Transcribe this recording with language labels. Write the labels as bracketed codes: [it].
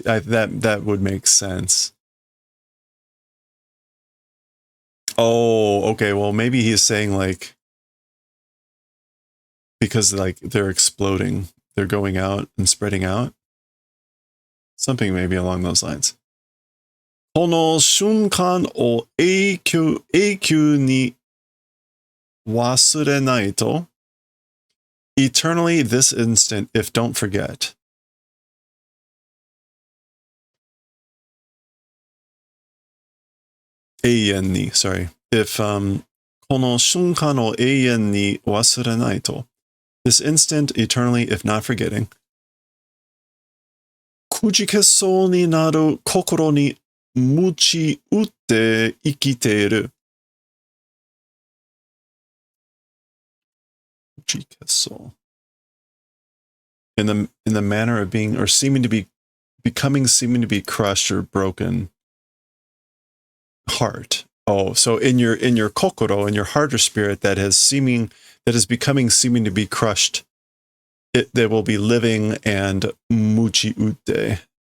[en] That would make sense. Oh, okay. Well, maybe he's saying like, because like they're exploding, they're going out and spreading out. Something maybe along those lines. [ja] この瞬間を永久に忘れないと [en] eternally this instant if don't forget. Sorry. If [ja] この瞬間を永遠に忘れないと [en] this instant eternally if not forgetting. [ja] くじけそうになる心に鞭打って生きている。 [en] くじけそう。In the manner of being or seeming to be becoming seeming to be crushed or broken heart. Oh, so in your kokoro, in your heart or spirit that is becoming seeming to be crushed, they will be living and [ja] muchi ute.